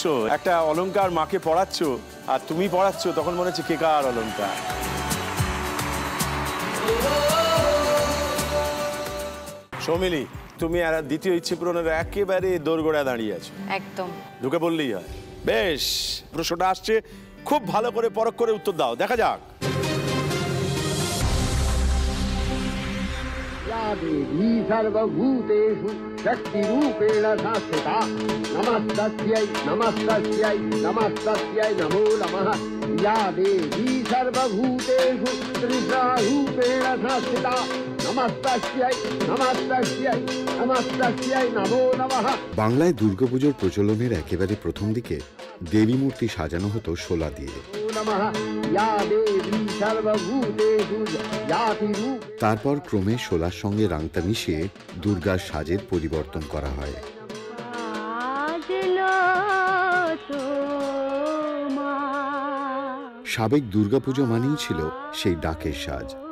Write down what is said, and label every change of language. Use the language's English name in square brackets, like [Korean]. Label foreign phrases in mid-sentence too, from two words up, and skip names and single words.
[Bangla] একটা অলংকার মাকে পড়াচ্ছ আর তুমি পড়াচ্ছ, তখন মনে হচ্ছে কেকার অলংকার। সৌমিলি, তুমি আর দ্বিতীয় ইচ্ছে পূরণের একেবারে দোরগোড়ায় দাঁড়িয়ে আছো। একদম ঢুকে বললেই হয়। বেশ, প্রশ্নটা আসছে, খুব ভালো করে পরখ করে উত্তর দাও, দেখা যাক। [Sanskrit] देवी सर्वभूतेषु शक्तिरूपेण संस्थिता नमस्तस्यै नमस्तस्यै नमस्तस्यै नमो नमः। या देवी सर्वभूतेषु त्रिशारूपेण संस्थिता नमस्तस्यै नमस्तस्यै नमस्तस्यै नमो नमः। [Bangla] বাংলায় দুর্গাপুজোর প্রচলনের একেবারে প্রথম দিকে দেবী মূর্তি সাজানো হতো শোলা দিয়ে। তারপর ক্রমে শোলার সঙ্গে রাংতা মিশিয়ে দুর্গার সাজের পরিবর্তন করা হয়। সাবেক দুর্গাপুজো মানেই ছিল সেই ডাকের সাজ।